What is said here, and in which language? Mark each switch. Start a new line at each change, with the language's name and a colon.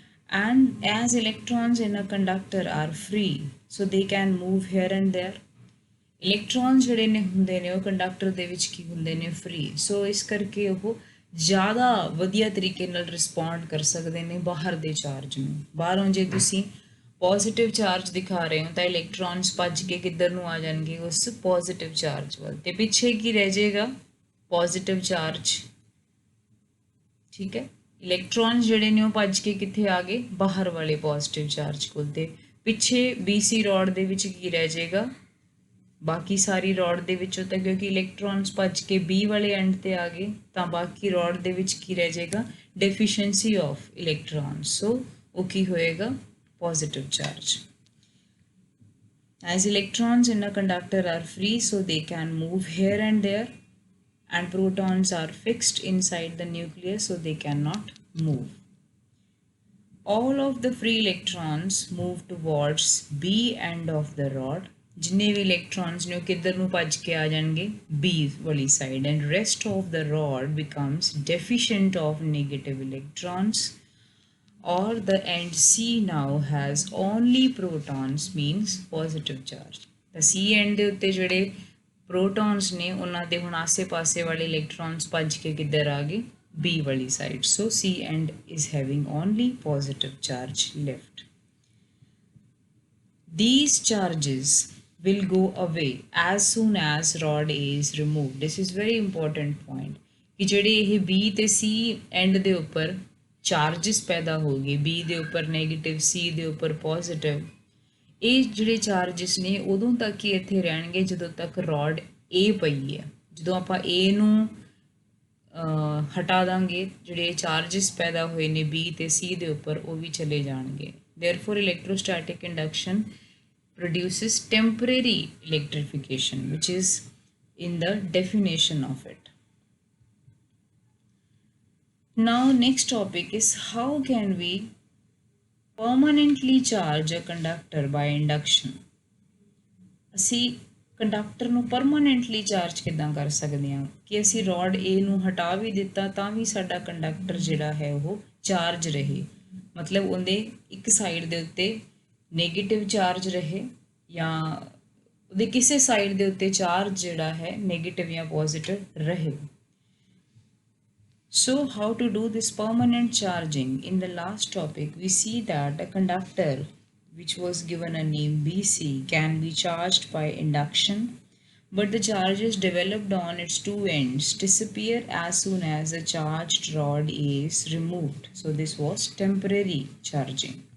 English: And as electrons in a conductor are free, so they can move here and there.
Punjabi: Electrons ਜਿਹੜੇ ਨੇ ਹੁੰਦੇ ਨੇ ਉਹ conductor ਦੇ ਵਿੱਚ ਕੀ ਹੁੰਦੇ ਨੇ, ਫ੍ਰੀ, ਸੋ ਇਸ ਕਰਕੇ ਉਹ ਜ਼ਿਆਦਾ ਵਧੀਆ ਤਰੀਕੇ ਨਾਲ ਰਿਸਪੌਂਡ ਕਰ ਸਕਦੇ ਨੇ ਬਾਹਰ ਦੇ ਚਾਰਜ ਨੂੰ। ਬਾਹਰੋਂ ਜੇ ਤੁਸੀਂ ਪੋਜ਼ਿਟਿਵ ਚਾਰਜ ਦਿਖਾ ਰਹੇ ਹੋ ਤਾਂ ਇਲੈਕਟ੍ਰੋਨਸ ਭੱਜ ਕੇ ਕਿੱਧਰ ਨੂੰ ਆ ਜਾਣਗੇ, ਉਸ ਪੋਜ਼ਿਟਿਵ ਚਾਰਜ ਵੱਲ, ਤੇ ਪਿੱਛੇ ਕੀ ਰਹਿ ਜਾਏਗਾ, ਪੋਜ਼ਿਟਿਵ ਚਾਰਜ। ਠੀਕ ਹੈ, ਇਲੈਕਟ੍ਰੋਨਸ ਜਿਹੜੇ ਨੇ ਉਹ ਭੱਜ ਕੇ ਕਿੱਥੇ ਆ ਗਏ, ਬਾਹਰ ਵਾਲੇ ਪੋਜ਼ਿਟਿਵ ਚਾਰਜ ਕੋਲ, ਤੇ ਪਿੱਛੇ BC ਰੋਡ ਦੇ ਵਿੱਚ ਕੀ ਰਹਿ ਜਾਏਗਾ, ਬਾਕੀ ਸਾਰੀ ਰੋਡ ਦੇ ਵਿੱਚੋਂ ਤਾਂ ਕਿਉਂਕਿ ਇਲੈਕਟ੍ਰੋਨਸ ਭੱਜ ਕੇ B ਵਾਲੇ ਐਂਡ ਤੇ ਆ ਗਏ ਤਾਂ ਬਾਕੀ ਰੋਡ ਦੇ ਵਿੱਚ ਕੀ ਰਹਿ ਜਾਏਗਾ, ਡੈਫੀਸ਼ੀਐਂਸੀ ਆਫ ਇਲੈਕਟ੍ਰੋਨਸ, ਸੋ ਉਹ ਕੀ ਹੋਏਗਾ, positive charge.
English: As electrons in a conductor are free, so they can move here and there, and protons are fixed inside the nucleus, so they cannot move. All of the free electrons move towards B end of the rod.
Punjabi: जिन्ने भी electrons ने किधर ਨੂੰ ਭੱਜ ਕੇ ਆ ਜਾਣਗੇ, B ਵਾਲੀ side,
English: and rest of the rod becomes deficient of negative electrons, or the end C now has only protons, means positive charge.
Punjabi: The C end ਦੇ ਉੱਤੇ ਜਿਹੜੇ protons ਨੇ ਉਹਨਾਂ ਦੇ ਹੁਣ ਆਸੇ ਪਾਸੇ ਵਾਲੇ electrons ਭੱਜ ਕੇ ਕਿੱਧਰ ਆ ਗਏ, B ਵਾਲੀ side,
English: so C end is having only positive charge left. These charges will go away as soon as rod A is removed. This is very important point
Punjabi: कि ਜਿਹੜੇ ਇਹ B ਤੇ C end ਦੇ ਉੱਪਰ charges ਪੈਦਾ ਹੋ ਗਏ, B ਦੇ ਉੱਪਰ ਨੈਗੇਟਿਵ, C ਦੇ ਉੱਪਰ ਪੋਜ਼ਿਟਿਵ, ਇਹ ਜਿਹੜੇ ਚਾਰजेस ਨੇ ਉਦੋਂ ਤੱਕ ਹੀ ਇੱਥੇ ਰਹਿਣਗੇ ਜਦੋਂ ਤੱਕ ਰੋਡ A ਪਈ ਹੈ। ਜਦੋਂ ਆਪਾਂ A ਨੂੰ ਹਟਾ ਦਾਂਗੇ, ਜਿਹੜੇ ਚਾਰजेस ਪੈਦਾ ਹੋਏ ਨੇ B ਤੇ C ਦੇ ਉੱਪਰ ਉਹ ਵੀ ਚਲੇ ਜਾਣਗੇ।
English: Therefore electrostatic induction produces temporary electrification, which is in the definition of it. Now next topic is how can we permanently charge a conductor by induction.
Punjabi: ਅਸੀਂ ਕੰਡਕਟਰ ਨੂੰ ਪਰਮਾਨੈਂਟਲੀ ਚਾਰਜ ਕਿੱਦਾਂ ਕਰ ਸਕਦੇ ਹਾਂ ਕਿ ਅਸੀਂ ਰੋਡ A ਨੂੰ ਹਟਾ ਵੀ ਦਿੱਤਾ ਤਾਂ ਵੀ ਸਾਡਾ ਕੰਡਕਟਰ ਜਿਹੜਾ ਹੈ ਉਹ ਚਾਰਜ ਰਹੇ, ਮਤਲਬ ਉਹਦੇ ਇੱਕ ਸਾਈਡ ਦੇ ਉੱਤੇ ਨੈਗੇਟਿਵ ਚਾਰਜ ਰਹੇ ਜਾਂ ਉਹਦੇ ਕਿਸੇ ਸਾਈਡ ਦੇ ਉੱਤੇ ਚਾਰਜ ਜਿਹੜਾ ਹੈ ਨੈਗੇਟਿਵ ਜਾਂ ਪੋਜ਼ਿਟਿਵ ਰਹੇ।
English: So how to do this permanent charging? In the last topic we see that a conductor which was given a name BC can be charged by induction, but the charges developed on its two ends disappear as soon as the charged rod is removed. So this was temporary charging.